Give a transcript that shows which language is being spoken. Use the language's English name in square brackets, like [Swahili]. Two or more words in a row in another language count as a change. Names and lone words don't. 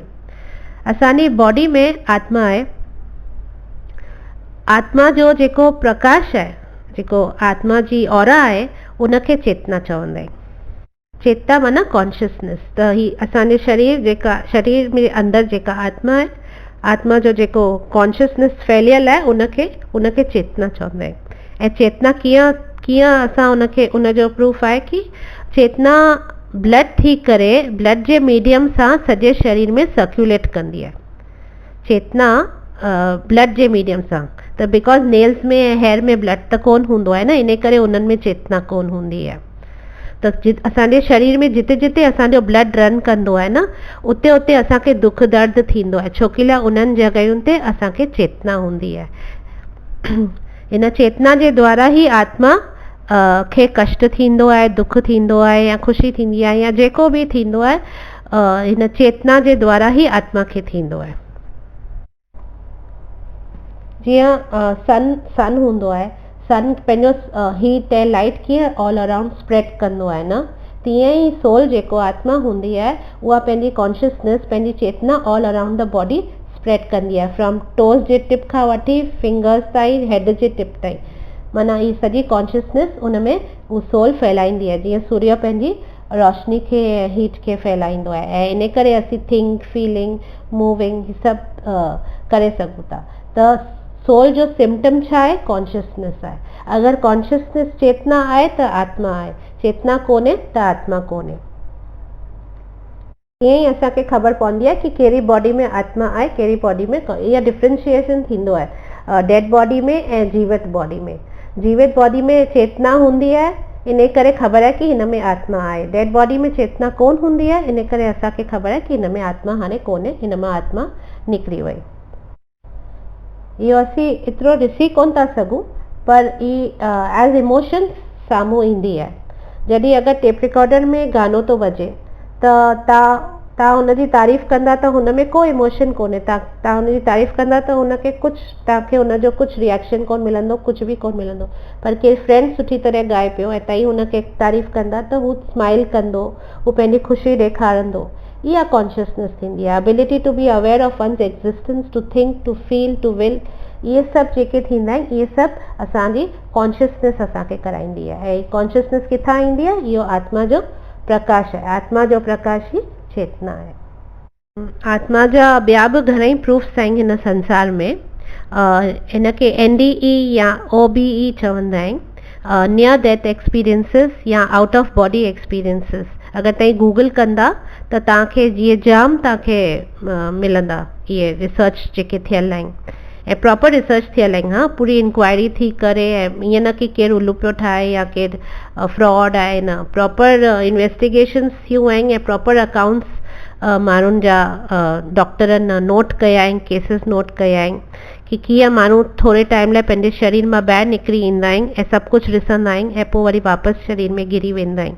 [Sindhi] असांजी बॉडी में आत्मा आहे, आत्मा जो जेको प्रकाश आहे, जेको आत्मा जी ऑरा आहे, उनखे चेतना चवंदा आहिनि। चेतना माना कॉन्शियसनेस। त ही असांजे शरीर में अंदरि जेका आत्मा आहे, आत्मा जो जेको कॉन्शियसनेस फैलियल आहे, उनखे चेतना चवंदा आहिनि। ऐं चेतना कीअं असां उनजो प्रूफ आहे कि चेतना ब्लड थी करे ब्लड जे मीडियम सां सॼे शरीर में सर्कुलेट कंदी आहे। चेतना ब्लड जे मीडियम सां, त बिकॉज नेल्स में ऐं हेयर में ब्लड त कोन हूंदो आहे न, इन करे उन्हनि में चेतना कोन हूंदी आहे। त असांजे शरीर में जिते जिते असांजो ब्लड रन कंदो आहे न, उते उते असांखे दुख दर्द थींदो आहे, छोकी लाइ उन्हनि जॻहियुनि ते असांखे चेतना हूंदी आहे। इन चेतना जे द्वारा ई आत्मा खे कष्ट थींदो आहे, दुख थींदो आहे, या ख़ुशी थींदी आहे, या जेको बि थींदो आहे, हिन चेतना जे द्वारा ई आत्मा खे थींदो आहे। जीअं सन हूंदो आहे, सन पंहिंजो हीट ऐं लाइट कीअं [English] all around [Sindhi] स्प्रेड कंदो आहे न, तीअं ई सोल जेको आत्मा हूंदी आहे, उहा पंहिंजी कॉन्शियसनेस, पंहिंजी चेतना [English] all around the body [Sindhi] स्प्रेड कंदी आहे, [English] from toes [Sindhi] जे टिप खां वठी फिंगर्स ताईं, हेड जे टिप ताईं, माना ही सॼी कॉन्शियसनेस उन में उहो सोल फैलाईंदी आहे, जीअं सूर्य पंहिंजी रोशनी खे ऐं हीट खे फैलाईंदो आहे। ऐं इन करे असीं [English] think, feeling, moving [Sindhi] सभु करे सघूं था। त सोल जो सिम्टम छा आहे? कॉन्शियसनेस आहे। अगरि कॉन्शियसनेस चेतना आहे त आत्मा आहे, चेतना कोन्हे त आत्मा कोन्हे। ईअं ई असांखे ख़बर पवंदी आहे कि कहिड़ी बॉडी में आत्मा आहे, कहिड़ी बॉडी में इहा डिफ्रेंशिएशन थींदो आहे [English] dead body [Sindhi] में ऐं जीवित बॉडी में। जीवित बॉडी में चेतना हूंदी आहे, इन करे ख़बर आहे कि हिन में आत्मा आहे। [English] dead body [Sindhi] में चेतना कोन हूंदी आहे, इन करे असांखे ख़बर आहे कि हिन में आत्मा हाणे कोन्हे, हिन मां आत्मा निकिरी वई। इहो असीं एतिरो ॾिसी कोन था सघूं, पर [English] as emotion [Sindhi] साम्हूं ईंदी आहे। जॾहिं अगरि [English] tape recorder [Sindhi] में गानो थो वॼे त तव्हां हुनजी तारीफ़ कंदा त हुन में को इमोशन कोन्हे, तव्हां हुनजी तारीफ़ कंदा त हुनखे कुझु तव्हांखे हुनजो कुझु रिएक्शन कोन मिलंदो, कुझु बि कोन मिलंदो। पर केरु फ्रेंड सुठी तरह ॻाए पियो ऐं तव्हां हुनखे तारीफ़ कंदा त हू स्माइल कंदो, हू पंहिंजी ख़ुशी ॾेखारंदो। इहा कॉन्शियसनेस थींदी आहे, [English] ability to be aware of one's existence, to think, to feel, to will. [Sindhi] इहे सभु जेके थींदा आहिनि, इहे सभु असांजी कॉन्शियसनेस असांखे कराईंदी आहे। ऐं कॉन्शियसनेस किथां ईंदी आहे? इहो आत्मा जो प्रकाश आहे। आत्मा जो प्रकाश ई चेतना आहे। आत्मा जा ॿिया बि घणेई प्रूफ्स आहिनि हिन संसार में। हिनखे NDE या OBE चवंदा आहिनि, [English] near death experiences या out of body experiences. [Sindhi] अगरि तव्हां गूगल कंदा त तव्हांखे जीअं जाम तव्हांखे मिलंदा इहे रिसर्च जेके थियल आहिनि, ऐं [English] proper research [Sindhi] थियल आहिनि। हा, पूरी इंक्वायरी थी करे, ऐं ईअं न कि केरु उल्लू पियो ठाहे या केरु फ्रॉड आहे, न, [English] proper investigations [Sindhi] थियूं आहिनि ऐं [English] proper accounts [Sindhi] माण्हुनि जा डॉक्टरनि नोट कया आहिनि, केसिस नोट कया आहिनि कि कीअं माण्हू थोरे टाइम लाइ पंहिंजे शरीर मां ॿाहिरि निकिरी ईंदा आहिनि ऐं सभु कुझु ॾिसंदा आहिनि ऐं पोइ वरी वापसि शरीर में गिरी वेंदा आहिनि।